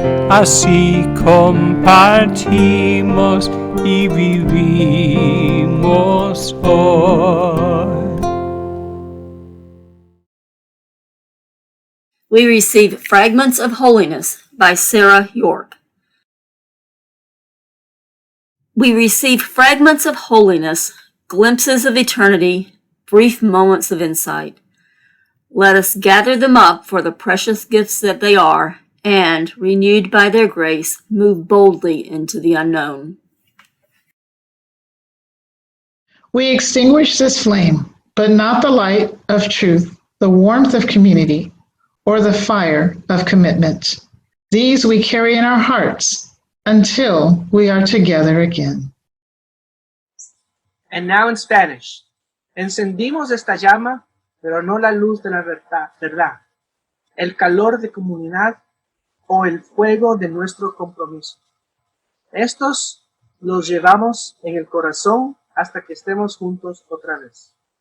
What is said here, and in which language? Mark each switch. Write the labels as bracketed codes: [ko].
[es] Así compartimos y vivimos hoy. [en] We receive Fragments of Holiness by Sarah York. We receive fragments of holiness, glimpses of eternity, brief moments of insight. Let us gather them up for the precious gifts that they are, and, renewed by their grace, move boldly into the unknown. We extinguish this flame, but not the light of truth, the warmth of community, or the fire of commitment. These we carry in our hearts until we are together again. And now in Spanish. [es] Encendimos esta llama, pero no la luz de la verdad, el calor de comunidad o el fuego de nuestro compromiso. Estos los llevamos en el corazón hasta que estemos juntos otra vez.